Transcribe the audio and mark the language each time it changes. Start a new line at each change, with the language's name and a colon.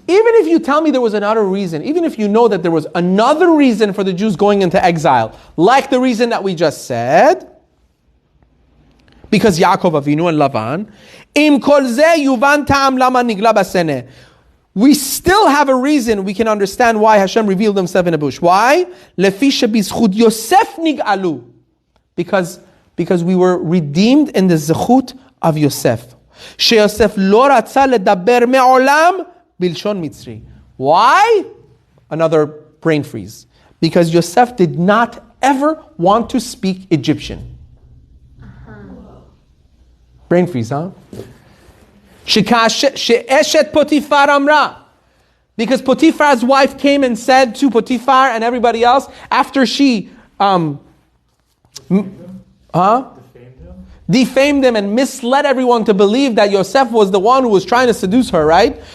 English: Even if you tell me there was another reason, even if you know that there was another reason for the Jews going into exile, like the reason that we just said, because Yaakov Avinu and Lavan,
Hebrew: im kol ze yuvan ta'am lama nigla baseneh.
English: We still have a reason we can understand why Hashem revealed himself in a bush. Why?
Hebrew: Lefi shebizchut Yosef nig'alu.
English: Because we were redeemed in the zechut of Yosef.
Hebrew: שיוסף לא רצה לדבר מעולם בלשון מצרי.
English: Why? Another brain freeze. Because Yosef did not ever want to speak Egyptian. Brain freeze, huh?
Hebrew: שאשת פוטיפר אמרה.
English: Because Potiphar's wife came and said to Potiphar and everybody else after she defamed him and misled everyone to believe that Yosef was the one who was trying to seduce her, right?